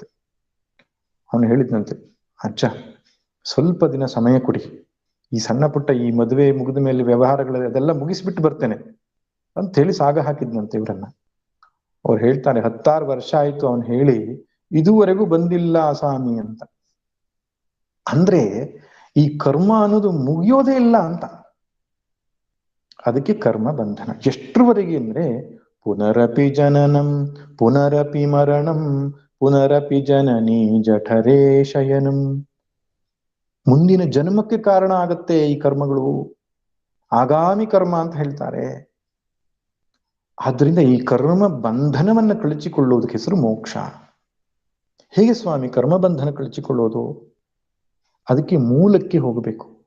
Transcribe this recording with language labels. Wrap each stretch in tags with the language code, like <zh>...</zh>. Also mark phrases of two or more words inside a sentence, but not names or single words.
<kn>ಅವನು ಹೇಳಿದ್ನಂತೆ, ಅಜ್ಜ ಸ್ವಲ್ಪ ದಿನ ಸಮಯ ಕೊಡಿ, ಈ ಸಣ್ಣ ಪುಟ್ಟ ಈ ಮದುವೆ ಮುಗಿದ ಮೇಲೆ ವ್ಯವಹಾರಗಳ ಅದೆಲ್ಲ ಮುಗಿಸ್ಬಿಟ್ಟು ಬರ್ತೇನೆ ಅಂತ ಹೇಳಿ ಸಾಗ ಹಾಕಿದ್ನಂತೆ ಇವ್ರನ್ನ. ಅವ್ರು ಹೇಳ್ತಾರೆ, 16 ವರ್ಷ ಆಯ್ತು ಅವನು ಹೇಳಿ, ಇದುವರೆಗೂ ಬಂದಿಲ್ಲ ಸ್ವಾಮಿ ಅಂತ. ಅಂದ್ರೆ ಈ ಕರ್ಮ ಅನ್ನೋದು ಮುಗಿಯೋದೇ ಇಲ್ಲ ಅಂತ. ಅದಕ್ಕೆ ಕರ್ಮ ಬಂಧನ. ಎಷ್ಟರವರೆಗೆ ಅಂದ್ರೆ,</kn> <sa>ಪುನರಪಿ ಜನನಂ ಪುನರಪಿ ಮರಣಂ ಪುನರಪಿ ಜನನಿ ಜಠರೇ ಶಯನಂ.</sa> <kn>ಮುಂದಿನ ಜನ್ಮಕ್ಕೆ ಕಾರಣ ಆಗತ್ತೆ ಈ ಕರ್ಮಗಳು, ಆಗಾಮಿ ಕರ್ಮ ಅಂತ ಹೇಳ್ತಾರೆ. ಆದ್ರಿಂದ ಈ ಕರ್ಮ ಬಂಧನವನ್ನ ಕಳಚಿಕೊಳ್ಳುವುದಕ್ಕೆ ಹೆಸರು ಮೋಕ್ಷ. ಹೇಗೆ ಸ್ವಾಮಿ ಕರ್ಮಬಂಧನ ಕಳಚಿಕೊಳ್ಳೋದು? ಅದಕ್ಕೆ ಮೂಲಕ್ಕೆ ಹೋಗಬೇಕು.</kn>